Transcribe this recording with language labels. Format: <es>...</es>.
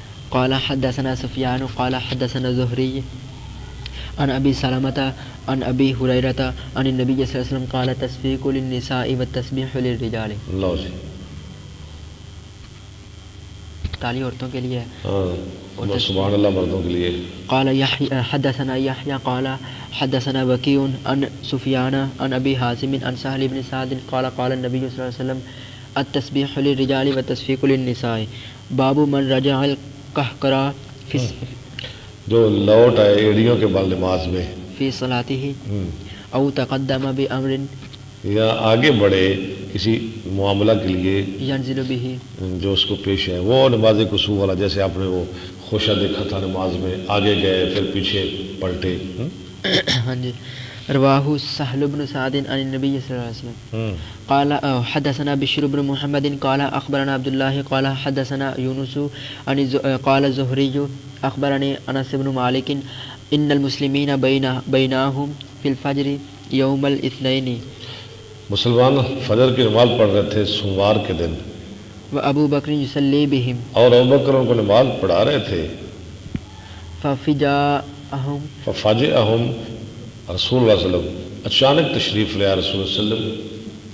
<ar>قال حدثنا سفیان قال حدثنا زہری عن ابی سلمۃ عن ابی ہریرۃ عن النبی صلی اللہ علیہ وسلم قال تصفیق للنساء والتسبیح للرجال۔</ar> <ur>لو جی، تالی عورتوں کے لیے ہے۔ ہاں سبحان اللہ، مردوں کے لیے۔</ur> <ar>قال حدثنا يحيى قال حدثنا وكيع عن سفيان عن ابي حازم عن سهل بن سعد قال قال النبي صلى الله عليه وسلم التسبيح للرجال والتصفيق للنساء، باب من رجع القهقرى</ar> <ur>جو لوٹ آئے ایڑیوں کے بل نماز میں</ur> <ar>في صلاته او تقدم بامر</ar> <ur>یا آگے بڑھے کسی معاملہ کے لیے</ur> <ar>ينزل به</ar> <ur>جو اس کو پیش ہے، وہ نماز کسوف والا، جیسے آپ نے وہ خوشہ دیکھا تھا نماز میں، آگے گئے پھر پیچھے پلٹے۔ ہاں جی،</ur> <ar>رواہ سہل بن سعد عن النبی صلی اللہ علیہ وسلم قال حدثنا بشر بن محمد قال اخبرنا عبد الله قال حدثنا يونس عن قال الزهري اخبرني انس بن مالك ان المسلمين بينهم في الفجر يوم الاثنين،</ar> <ur>مسلمان فجر کی نماز پڑھ رہے تھے سوموار کے دن،</ur> <ar>وابو بکر يصلي بهم</ar> <ur>اور ابوبکر ان کو نماز پڑھا رہے تھے،</ur> <ar>ففجاءهم ففاجئهم رسول اللہ صلی اللہ علیہ وسلم،</ar> <ur>اچانک تشریف لے آئے رسول اللہ صلی اللہ علیہ وسلم۔</ur>